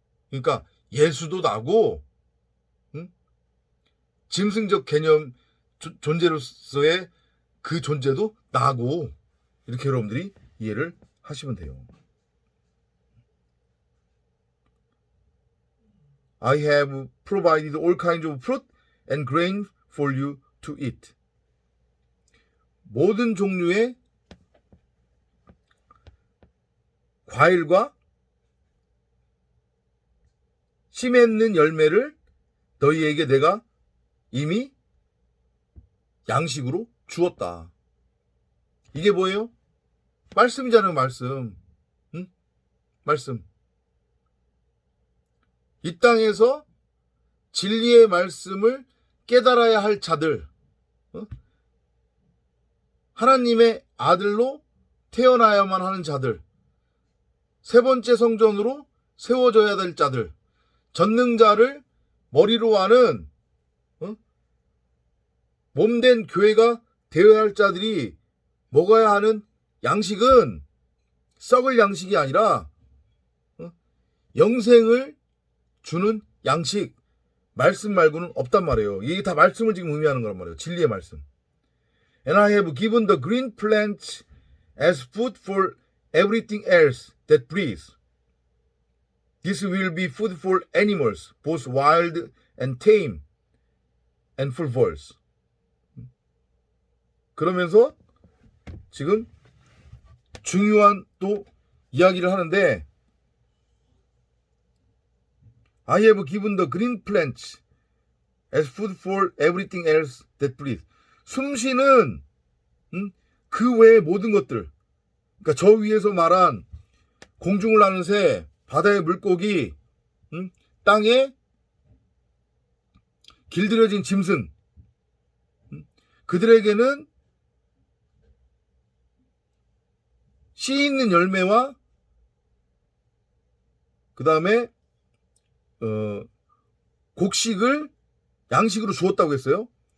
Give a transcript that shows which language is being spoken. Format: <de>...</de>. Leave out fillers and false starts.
<ko>그러니까 예수도 나고, 짐승적 개념 존재로서의 그 존재도 나고, 이렇게 여러분들이 이해를 하시면 돼요.</ko> <en>I have provided all kinds of fruit and grain for you to eat.</en> <ko>모든 종류의 과일과 씨 맺는 열매를 너희에게 내가 이미 양식으로 주었다. 이게 뭐예요? 말씀이잖아요, 말씀. 말씀. 이 땅에서 진리의 말씀을 깨달아야 할 자들, 하나님의 아들로 태어나야만 하는 자들, 세 번째 성전으로 세워져야 될 자들, 전능자를 머리로 하는 몸된 교회가 되어야 할 자들이 먹어야 하는 양식은 썩을 양식이 아니라 영생을 주는 양식, 말씀 말고는 없단 말이에요. 이게 다 말씀을 지금 의미하는 거란 말이에요. 진리의 말씀.</ko> <en>And I have given the green plants as food for everything else that breathes. This will be food for animals, both wild and tame, and for birds.</en> <ko>그러면서 지금 중요한 또 이야기를 하는데,</ko> <en>I have given the green plants as food for everything else that breathes.</en> <ko>숨쉬는 그 외의 모든 것들, 그러니까 저 위에서 말한 공중을 나는 새, 바다의 물고기, 땅에 길들여진 짐승, 그들에게는 씨 있는 열매와 그 다음에 곡식을 양식으로 주었다고 했어요.</ko>